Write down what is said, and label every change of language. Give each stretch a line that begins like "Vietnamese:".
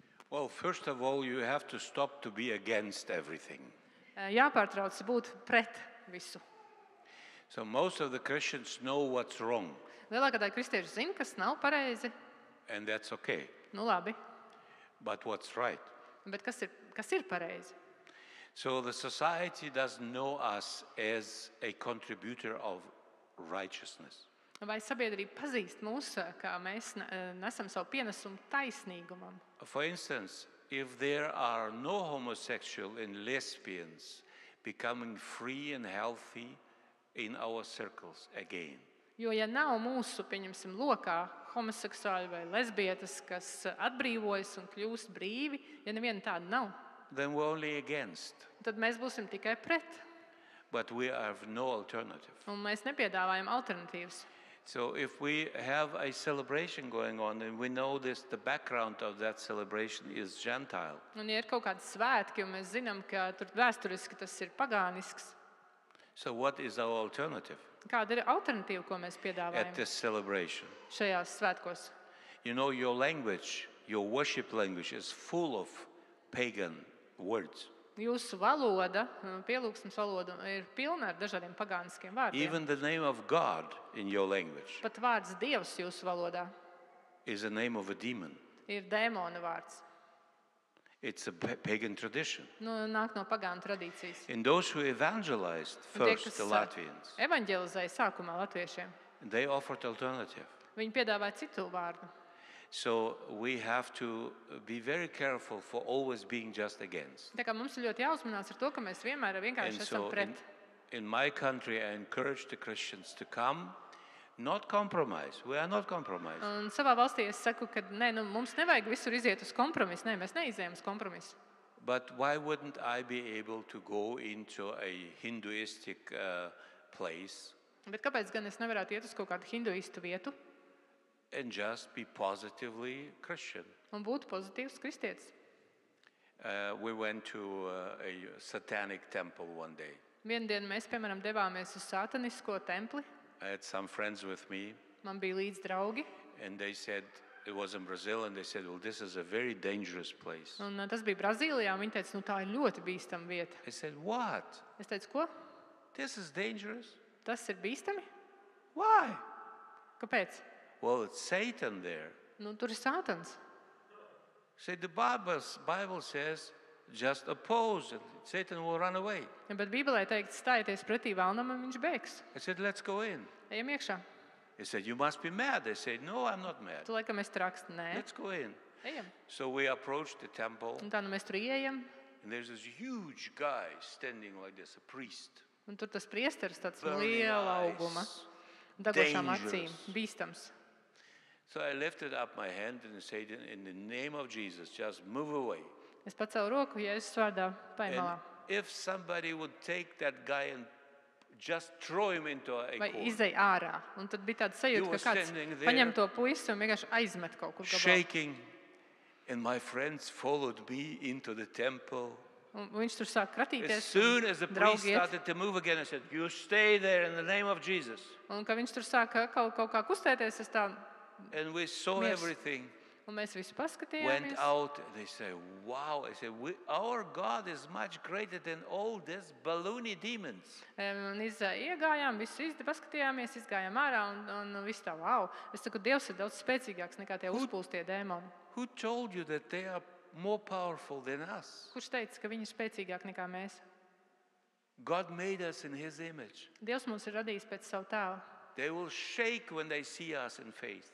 English: Well, first of all, you have to stop to be against everything.
Latvian: Jāpārtrauc būt pret visu.
English: So most of the Christians know what's wrong,
Latvian: Lielākā daļa kristiešu zina, kas nav pareizi.
English: and that's okay.
Latvian: Nu labi,
English: But what's right?
Latvian: bet kas ir pareizi?
English: So the society doesn't know us as a contributor of righteousness.
Latvian: Vai sabiedrība pazīst mūs, kā mēs nesam savu pienesumu taisnīgumam?
English: For instance, if there are no homosexual and lesbians becoming free and healthy in our circles again,
Latvian: Jo, ja nav mūsu, pieņemsim, lokā homoseksuāļi vai lesbietes, kas atbrīvojas un kļūst brīvi, ja neviena tāda nav,
English: then we're only against.
Latvian: tad mēs būsim tikai pret.
English: But we have no alternative.
Latvian: Un mēs nepiedāvājam alternatīvas.
English: So if we have a celebration going on and we know this, the background of that celebration is Gentile.
Latvian: Un, ja ir kaut kādi svētki, un mēs zinām, ka tur vēsturiski tas ir pagānisks,
English: So what is our alternative
Latvian: kāda ir alternatīva, ko mēs
English: at
Latvian: piedāvājam
English: this celebration?
Latvian: šajās svētkos?
English: You know, your language, your worship language is full of pagan words.
Latvian: Jūsu valoda, pielūgsmes valoda, ir pilna ar dažādiem pagāniskiem vārdiem.
English: Even the name of God in your language
Latvian: Pat vārds Dievs jūsu valodā
English: is the name of a demon.
Latvian: ir dēmona vārds.
English: It's a pagan tradition.
Latvian: Nāk no pagānu tradīcijas.
English: And those who evangelized
Latvian: Un tie,
English: first, the Latvians,
Latvian: evaņģelizēja sākumā latviešiem,
English: they offered alternative.
Latvian: viņi piedāvāja citu vārdu.
English: So we have to be very careful for always being just against.
Latvian: Tā kā mums ir ļoti jāuzmanās ar to, ka mēs vienmēr vienkārši
English: And
Latvian: esam
English: so
Latvian: pret.
English: in my country, I encourage the Christians to come, not compromise. We are not compromising.
Latvian: Un savā valstī es saku, ka mums nevajag visur iziet uz kompromisu. Nē, mēs neizējam uz kompromisu.
English: But why wouldn't I be able to go into a Hinduistic place
Latvian: Bet kāpēc gan es nevarētu iet uz kaut kādu hinduistu vietu
English: and just be positively Christian?
Latvian: un būt pozitīvs kristietis?
English: We went to a satanic temple one day.
Latvian: Vienu dienu mēs, piemēram, devāmies uz satanisko templi.
English: I had some friends with me,
Latvian: Man bija līdz draugi.
English: and they said, it was in Brazil, and they said, well, this is a very dangerous place.
Latvian: Un tas bija Brazīlijā. Viņi teica, tā ir ļoti bīstama vieta.
English: I said, what?
Latvian: Es teicu, ko?
English: This is dangerous?
Latvian: Tas ir bīstami?
English: Why?
Latvian: Kāpēc?
English: Well, it's Satan there.
Latvian: Tur ir sātans.
English: Say the Bible says, just oppose, and Satan will run away.
Latvian: Bet Bībelē teikts, stājieties pretī vēlnam, un viņš bēgs.
English: I said, let's go in.
Latvian: Ejam iekšā.
English: He said, you must be mad. I said, no, I'm not mad.
Latvian: Tu laikam esi raksts. Nē,
English: Let's go in.
Latvian: ejam.
English: So we approached the temple,
Latvian: Un tā mēs tur ieejam.
English: and there's this huge guy standing like this, a priest.
Latvian: Un tur tas priesteris tāds
English: Burning
Latvian: liela auguma.
English: eyes.
Latvian: Degošām acīm.
English: Dangerous.
Latvian: Bīstams.
English: So I lifted up my hand and said, in the name of Jesus, just move away.
Latvian: Es pacēlu roku, Jēzus vārdā, paņem malā.
English: And if somebody would take that guy and just throw him into a
Latvian: Vai
English: corner,
Latvian: izej ārā. Un tad bija tāds
English: You
Latvian: sajūta,
English: were
Latvian: ka kāds
English: standing there.
Latvian: paņem to puisi un vienkārši aizmet kaut kur gabalā.
English: shaking, and my friends followed me into the temple.
Latvian: Un viņš tur sāk
English: As
Latvian: kratīties.
English: soon as the priest
Latvian: draugi iet.
English: started to move again, I said, you stay there in the name of Jesus.
Latvian: Un kad viņš tur sāk kaut kā kustēties, es tā,
English: And we saw
Latvian: Miers.
English: everything.
Latvian: un mēs visi
English: Went
Latvian: paskatījāmies.
English: out, they say, wow. I said, our God is much greater than all these balloony demons.
Latvian: Un iegājām, visi paskatījāmies, izgājām ārā un viss tā, wow. Es saku, Dievs ir daudz spēcīgāks nekā tie uzpūstie dēmoni.
English: Who told you that they are more powerful than us?
Latvian: Kurš teica, ka viņi ir spēcīgāki nekā mēs?
English: God made us in his image.
Latvian: Dievs mūs ir radījis pēc savu tēlu.
English: They will shake when they see us in faith.